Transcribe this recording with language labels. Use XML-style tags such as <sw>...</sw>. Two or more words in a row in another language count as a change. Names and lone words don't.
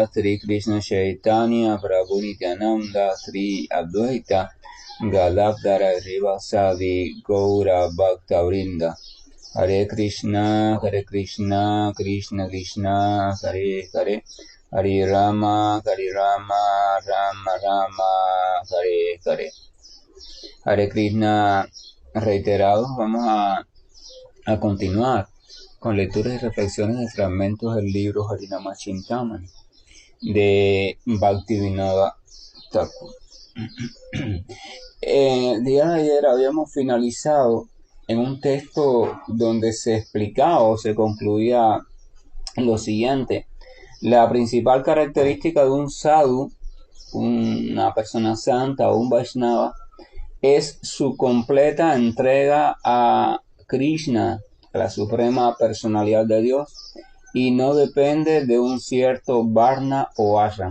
<sa>Sri Krishna Chaitanya Prabhu Nityananda Sri Advaita Gadadhara Srivasadi Gaura Bhakta Vrinda Hare Krishna Krishna Krishna Hare Hare Hare Rama Rama Rama Hare Hare Hare Krishna reiterados.</sa> <es>Vamos a continuar con lecturas y reflexiones de fragmentos del libro Harinama Chintamani de Bhaktivinoda Thakur. El día de ayer habíamos finalizado en un texto donde se explicaba o se concluía lo siguiente: la principal característica de un sadhu, una persona santa o un Vaishnava, es su completa entrega a Krishna, la suprema personalidad de Dios, y no depende de un cierto varna o ashram.</es>